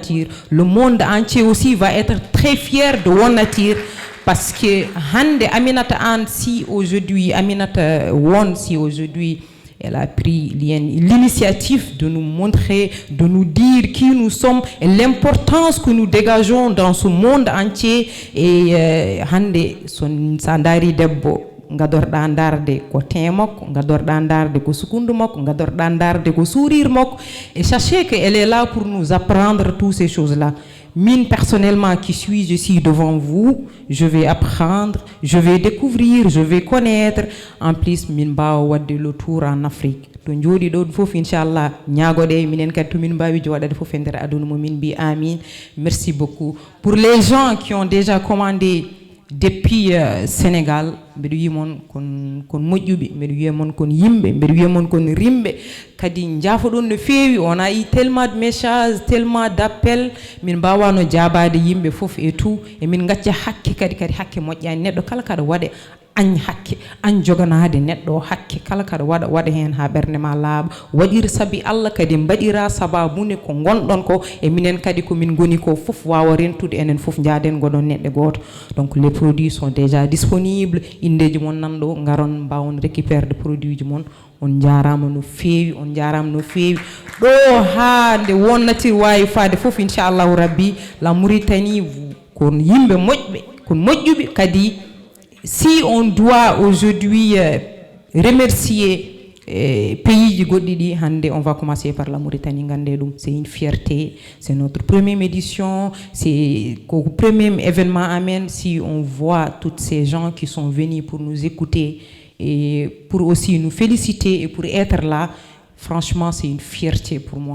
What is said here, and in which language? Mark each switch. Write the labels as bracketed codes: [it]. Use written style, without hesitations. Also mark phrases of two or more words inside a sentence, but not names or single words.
[fr] Le monde entier aussi va être très fier de Won Natir parce que hande Aminata Anne si aujourd'hui Aminata Won si aujourd'hui elle a pris l'initiative de nous montrer, de nous dire qui nous sommes et l'importance que nous dégageons dans ce monde entier. [ff] Et hande son sandari debbo gadorɗa darde ko teint makko, gadorɗa darde ko sukundu makko, gadorɗa darde ko sourire makko. [fr] Et sachez qu'elle est là pour nous apprendre toutes ces choses-là. Mine personnellement qui suis, je suis devant vous, je vais apprendre, je vais découvrir, je vais connaître. En plus, [ff] min bawa wadde [fr] le tour en Afrique. [ff] To jodi do fof inchallah ñagode minen kadi to min bawi jodade fof e nder aduna mo min bi amin. [fr] Merci beaucoup. Pour les gens qui ont déjà commandé depuis Sénégal, [ff] mbeɗo yimon kon moƴƴuɓe, mbeɗo wiyamon kon yimɓe, mbeɗo wiyamon kon rimɓe kadi jaafoɗon no feewi. [fr] On a eu tellement de messages, tellement d'appels, [ff] min mbawano jaabade yimɓe fof [fr] et tout, [ff] et min gacca hakke kadi hakke moƴƴani. Neɗɗo kala kaɗa waɗa añ hakke, an joganade neɗɗo hakke, kala kaɗa waɗa hen ha ɓerde ma laaɓa, waɗir sabi Allah kadi mbaɗira sababune ko gonɗon ko, e minen kadi ko min goni ko fof wawa rentude enen fof jaaden goɗon neɗɗo goto. [fr] Donc les produits sont déjà disponibles, [ff] indeji mon nanɗo garon mbawon récupérer de produits ji mon. On jarama no feewi, on jarama no feewi ɗo ha nde wonnati wawi fade fof [ar] إن شاء الله ربي. [ff] La Mauritanie kon yimɓe moƴɓe, kon moƴƴuɓe kadi. [fr] Si on doit aujourd'hui remercier pays du Godidi, on va commencer par la Mauritanie. C'est une fierté, c'est notre première édition, c'est le premier événement Amen. Si on voit tous ces gens qui sont venus pour nous écouter et pour aussi nous féliciter et pour être là, franchement, c'est une fierté pour moi.